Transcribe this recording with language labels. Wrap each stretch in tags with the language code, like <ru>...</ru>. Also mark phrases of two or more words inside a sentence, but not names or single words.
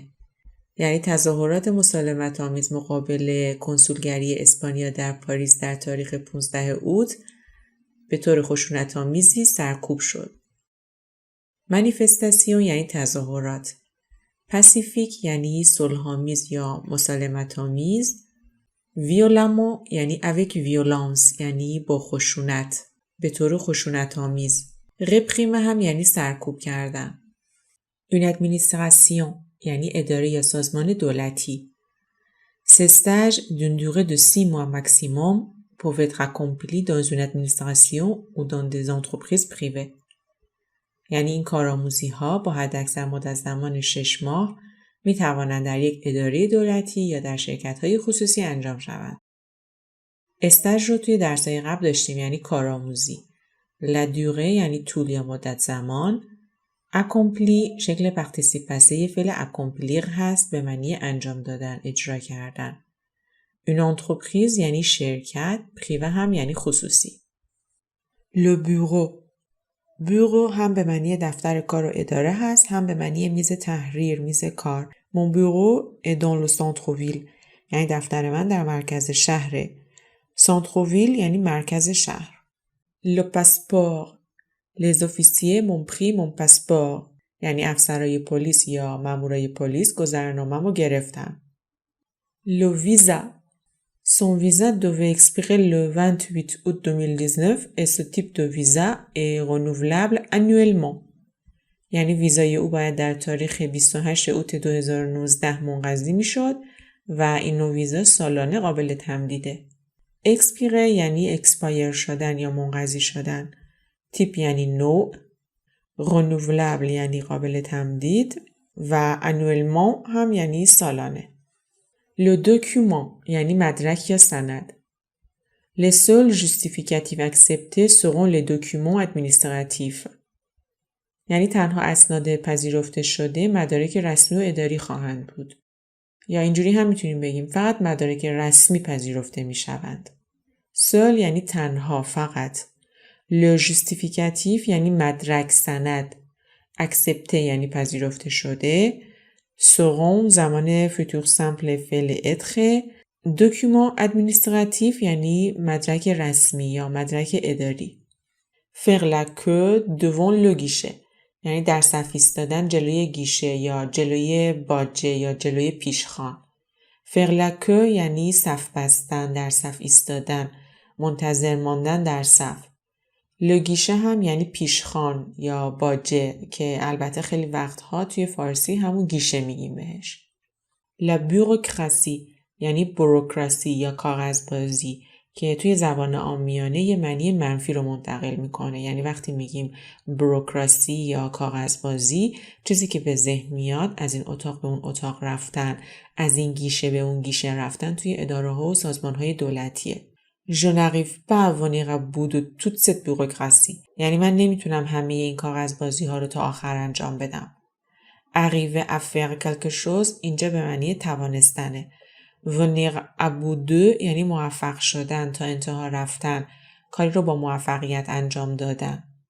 <fa>یعنی تظاهرات مسالمت‌آمیز مقابل کنسولگری اسپانیا در پاریس در تاریخ 15 اوت به طور خشونت‌آمیزی سرکوب شد. منیفستاسیون یعنی تظاهرات. پاسیفیک یعنی صلح‌آمیز یا مسالمت‌آمیز. ویولامو یعنی</fa> <fr>avec violence</fr> <fa>یعنی با خشونت، به طور خشونت‌آمیز. رپریمه هم یعنی سرکوب کردن.</fa> <fr>une administration</fr> <fa>یعنی اداره یا سازمان دولتی.</fa> <fr>Ces stages d'une durée de 6 mois maximum peuvent être accomplis dans une administration ou dans des entreprises privées.</fr> <fa>یعنی این کارآموزی ها با حداکثر مدت زمان 6 ماه می توانند در یک اداره دولتی یا در شرکت های خصوصی انجام شوند. استاژ رو توی درس‌های قبل داشتیم یعنی کارآموزی.</fa> <fr>La durée</fr> <fa>یعنی طول یا مدت زمان. accompli شکل پارتیسیپاسه فعل accomplir هست به معنی انجام دادن، اجرا کردن.</fa> <fr>une entreprise</fr> <fa>یعنی شرکت، privé هم یعنی خصوصی.</fa> <fr>le bureau</fr> <fa>هم به معنی دفتر کار و اداره هست، هم به معنی میز تحریر، میز کار.</fa> <fr>mon bureau est dans le centre-ville</fr> <fa>یعنی دفتر من در مرکز شهره. centre-ville یعنی مرکز شهر.</fa> <fr>le passeport Les officiers m'ont pris mon passeport</fr> <fa>یعنی افسرای پلیس یا مامورای پلیس گذرنامه‌مو گرفتن.</fa> <fr>Le visa Son visa devait expirer le 28 août 2019 et ce type de visa est renouvelable annuellement.</fr> <fa>یعنی ویزای او باید در تاریخ 28 اوت 2019 منقضی میشد و این نوع ویزا سالانه قابل تمدیده. expire یعنی expire شدن یا منقضی شدن. تیپ یعنی نوع. renouvelable یعنی قابل تمدید و annuellement هم یعنی سالانه.</fa> <fr>Le document</fr> <fa>یعنی مدرک یا سند.</fa> <fr>Les seuls justificatifs acceptés seront les documents administratifs.</fr> <fa>یعنی تنها اسناد پذیرفته شده مدارک رسمی و اداری خواهند بود. یا اینجوری هم میتونیم بگیم فقط مدارک رسمی پذیرفته میشوند. seul یعنی تنها، فقط.</fa> <fr>Le justificatif</fr> <fa>یعنی مدرک، سند. accepté یعنی پذیرفته شده. seront زمان</fa> <fr>futur simple</fr> <fa>فعل être.</fa> <fr>document administratif</fr> <fa>یعنی مدرک رسمی یا مدرک اداری.</fa> <fr>faire la queue devant le guichet</fr> <fa>یعنی در صف ایستادن جلوی گیشه یا جلوی باجه یا جلوی پیشخوان.</fa> <fr>faire la queue</fr> <fa>یعنی صف بستن، در صف ایستادن، منتظر ماندن در صف. لگیشه هم یعنی پیشخوان یا باجه که البته خیلی وقتها توی فارسی همون گیشه میگیم بهش.</fa> <fr>La bureaucratie</fr> <fa>یعنی بوروکراسی یا کاغذبازی که توی زبان عامیانه یه معنی منفی رو منتقل میکنه. یعنی وقتی میگیم بوروکراسی یا کاغذبازی، چیزی که به ذهن میاد از این اتاق به اون اتاق رفتن، از این گیشه به اون گیشه رفتن توی اداره‌ها و سازمان‌های دولتیه.</fa> <fr>Je n'arrive pas à venir à bout de toute cette bureaucratie.</fr> <fa>یعنی من نمیتونم همه این کاغذبازی ها رو تا آخر انجام بدم.</fa> <fr>Arriver à faire quelque chose</fr> <fa>اینجا به معنی توانستنه.</fa> <fr>venir à bout de</fr> <fa>یعنی موفق شدن، تا انتها رفتن، کاری رو با موفقیت انجام دادن.</fa>